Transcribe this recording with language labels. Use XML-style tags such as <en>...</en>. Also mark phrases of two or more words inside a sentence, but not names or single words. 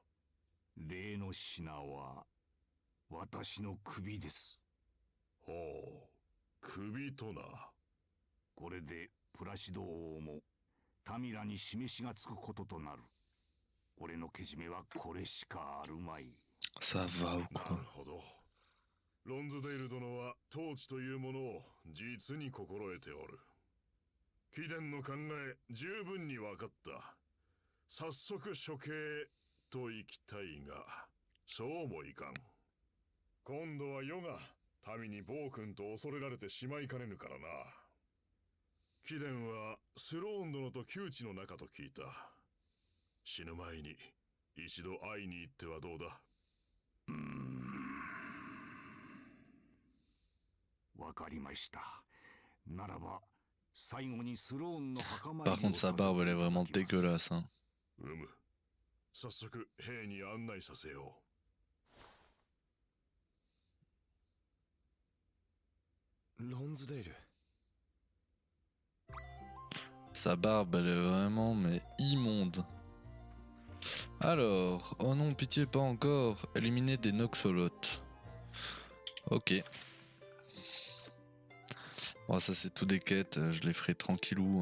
<ja>例の品は私の首です。ほう、首とな。これでプラシド王もタミラに示しがつくこととなる。俺のけじめはこれしかあるまい。</ja> <fr>Ça va ou</fr> <ja>な</ja> <fr>quoi?</fr> <ja>るほど。ロンズデール殿は統治というものを実に心得ておる。貴殿の考え十分に分かった。早速処刑と行きたいが、そうもいかん。今度は世が民に暴君と恐れられてしまいかねぬからな。貴殿はスローン殿と窮地の中と聞いた。死ぬ前に一度会いに行ってはどうだ？わかりました。ならば最後にスローンの墓参</ja> <fr>Par</fr> <ja>りを</ja> <fr>contre,</fr> <ja>さ</ja> <fr>sa</fr> <ja>せて</ja> <fr>barbe, elle est</fr> <ja>いただ</ja> <fr>vraiment</fr> <ja>きます。</ja> <fr>dégueulasse. Hein.</fr> <ja>早速兵に案内させよロンズデール。</ja> <fr>Sa barbe, elle est vraiment mais immonde. Alors, oh non, pitié, pas encore. Éliminer des noxolotes. Ok. Bon, ça c'est tout des quêtes, je les ferai tranquillou.</fr>